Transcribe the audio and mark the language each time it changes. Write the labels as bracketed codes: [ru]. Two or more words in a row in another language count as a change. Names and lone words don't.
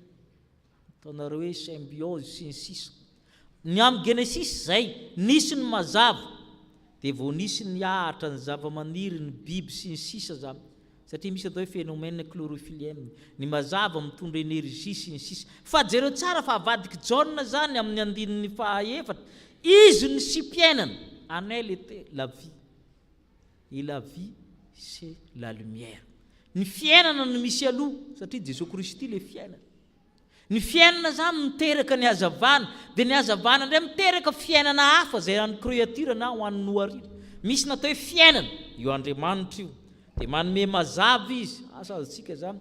[mg] Ataonareo hoe symbiose sy ny sisa. Ny amin'ny Genesis zay nisy ny mazava dia vao nisy ny ahatra ny zava-maniry, ny biby sy ny sisa zany. Satria misy atao hoe [fr] phénomène chlorophyllienne, [mg] ny mazava mitondra énergie sy ny sisa. Fa jereo tsara fa avadiky Jauna zany amin'ny andininy fahaefatra. Izy ny si-piainana, [fr] en elle était la vie. Et la vie c'est la lumière. [mg] Ny fiainana no misy aloha satria Jesosy Kristy le fiainana. Ny fiainana zany miteraka ny hazavana, dia ny hazavana indray miteraka fiainana hafa zay any créature na ho an'ny noharina. Misy natao hoe fiainana io Andriamanitra io. Dia manome mazava izy, asa azontsika zany.